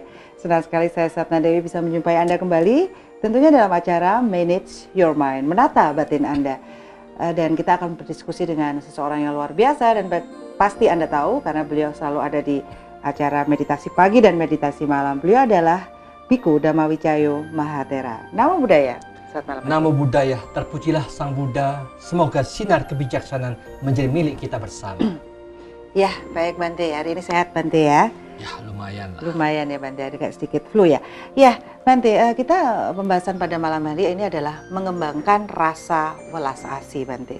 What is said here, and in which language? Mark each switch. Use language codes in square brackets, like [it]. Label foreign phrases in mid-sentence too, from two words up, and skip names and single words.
[id] Senang sekali saya Satna Dewi bisa menjumpai Anda kembali, tentunya dalam acara Manage Your Mind, menata batin Anda. Dan kita akan berdiskusi dengan seseorang yang luar biasa dan pasti Anda tahu karena beliau selalu ada di acara meditasi pagi dan meditasi malam. Beliau adalah Biku Dhammawicayo Mahathera. [pi] Namo Buddhaya. Namo Buddhaya, [id] terpujilah Sang Buddha. Semoga sinar kebijaksanaan menjadi milik kita bersama. Ya, baik Bante. Hari ini sehat Bante ya? Ya, lumayan lah. Lumayan ya Bante, ada sedikit flu ya. Ya, Bante, kita pembahasan pada malam hari ini adalah mengembangkan rasa welas asih Bante.